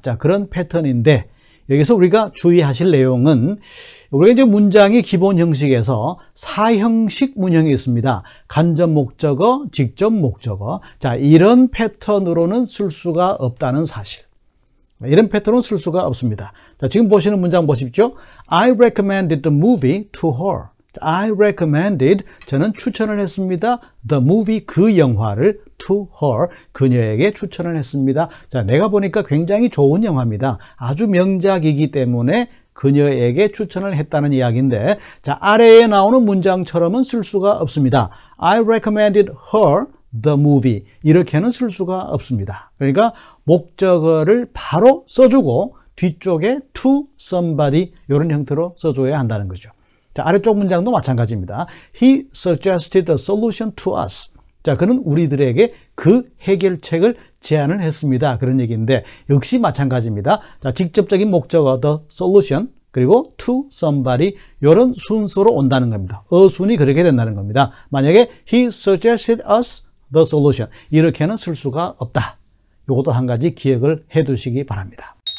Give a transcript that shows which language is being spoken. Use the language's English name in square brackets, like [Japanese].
[Korean] 자, 그런 패턴인데 여기서 우리가 주의하실 내용은 우리가 이제 문장의 기본 형식에서 4형식 문형이 있습니다. 간접 목적어, 직접 목적어. 자, 이런 패턴으로는 쓸 수가 없다는 사실. 이런 패턴은 쓸 수가 없습니다. 자, 지금 보시는 문장 보십시오. [English] I recommended the movie to her. I recommended, [Korean] 저는 추천을 했습니다. [English] The movie, [Korean] 그 영화를 [English] to her, [Korean] 그녀에게 추천을 했습니다. 자, 내가 보니까 굉장히 좋은 영화입니다. 아주 명작이기 때문에 그녀에게 추천을 했다는 이야기인데 자, 아래에 나오는 문장처럼은 쓸 수가 없습니다. [English] I recommended her the movie [Korean] 이렇게는 쓸 수가 없습니다. 그러니까 목적어를 바로 써주고 뒤쪽에 to somebody 이런 형태로 써줘야 한다는 거죠. 자, 아래쪽 문장도 마찬가지입니다. [English] He suggested a solution to us. [Korean] 자, 그는 우리들에게 그 해결책을 제안을 했습니다. 그런 얘기인데 역시 마찬가지입니다. 자, 직접적인 목적어 the solution 그리고 to somebody 이런 순서로 온다는 겁니다. 어순이 그렇게 된다는 겁니다. 만약에 [English] he suggested us the solution [Korean] 이렇게는 쓸 수가 없다. 이것도 한 가지 기억을 해 두시기 바랍니다.